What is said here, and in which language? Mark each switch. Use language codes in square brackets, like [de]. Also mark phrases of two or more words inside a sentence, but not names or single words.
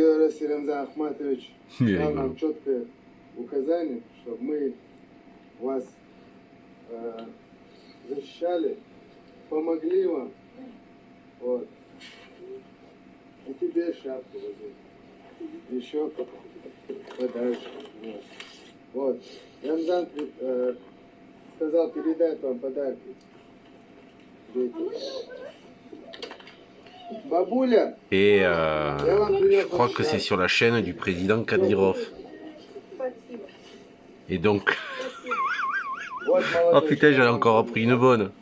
[ru] Беларусь Рамзан Ахматович дал нам четкое указание, чтобы мы вас защищали, помогли вам. Вот. И тебе шапку возьми. Еще подальше. Вот. Рамзан сказал передать вам подарки. [fr] Et je crois que c'est sur la chaîne du président Kadyrov. Et donc... oh putain, j'en ai encore appris une bonne.